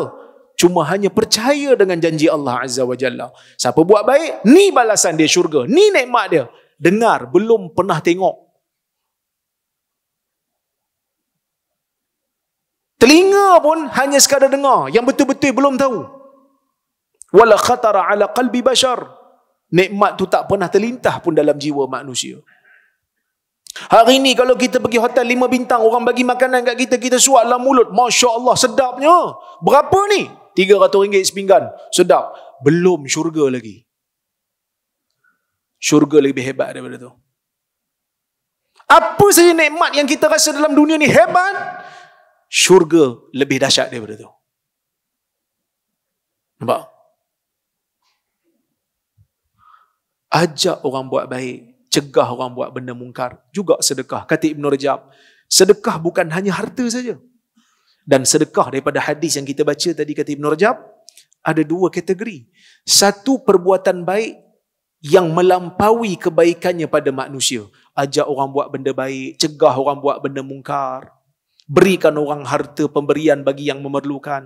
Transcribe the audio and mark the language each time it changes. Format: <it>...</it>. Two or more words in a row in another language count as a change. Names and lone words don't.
<ms>Cuma hanya percaya dengan janji Allah</ms> <ar>عز وجل.</ar> <ms>Siapa buat baik, ni balasan dia syurga, ni nikmat dia. Dengar, belum pernah tengok. Telinga pun hanya sekadar dengar, yang betul-betul belum tahu.</ms> <ar>ولا خطر على قلب بشر.</ar> <ms>Nikmat tu tak pernah terlintah pun dalam jiwa manusia. Hari ni kalau kita pergi hotel 5 bintang, orang bagi makanan kat kita, kita suap dalam mulut.</ms> <ar>ما شاء الله,</ar> <ms>sedapnya. Berapa ni? RM300 sepinggan. Sedap. Belum syurga lagi. Syurga lebih hebat daripada tu. Apa saja nikmat yang kita rasa dalam dunia ni hebat, syurga lebih dahsyat daripada tu. Nampak? Ajak orang buat baik, cegah orang buat benda mungkar, juga sedekah. Kata Ibn Rajab, sedekah bukan hanya harta saja. Dan sedekah daripada hadis yang kita baca tadi, kata Ibn Rajab, ada 2 kategori. Satu, perbuatan baik yang melampaui kebaikannya pada manusia. Ajak orang buat benda baik, cegah orang buat benda mungkar, berikan orang harta pemberian bagi yang memerlukan.</ms>